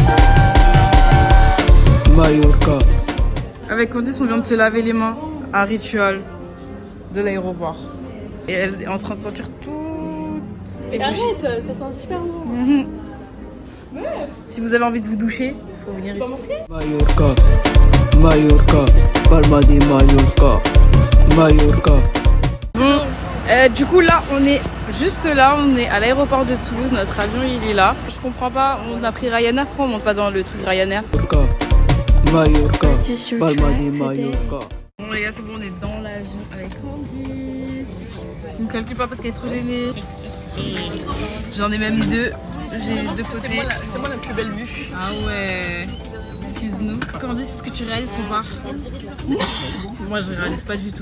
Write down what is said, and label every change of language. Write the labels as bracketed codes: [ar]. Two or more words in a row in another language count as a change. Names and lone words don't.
[fr] Mallorca. Avec Candice, on vient de se laver les mains à Ritual de l'aéroport. Et elle est en train de sentir tout. Mais arrête, ça sent super bon. Si vous avez envie de vous doucher, il faut venir ici. Mallorca. Mallorca. Palma de Mallorca. Mallorca. Bon, du coup là on est juste là, on est à l'aéroport de Toulouse, notre avion il est là. Je comprends pas, on a pris Ryanair, pourquoi on monte pas dans le truc Ryanair? Mallorca. Palma de Mallorca. Bon les gars, c'est bon, on est dans l'avion avec Candice. Je me calcule pas parce qu'elle est trop gênée. J'en ai même 2, j'ai les 2 côtés. C'est moi la plus belle vue. Ah ouais, excuse-nous. Candice, est-ce que tu réalises qu'on part? Moi je réalise pas du tout.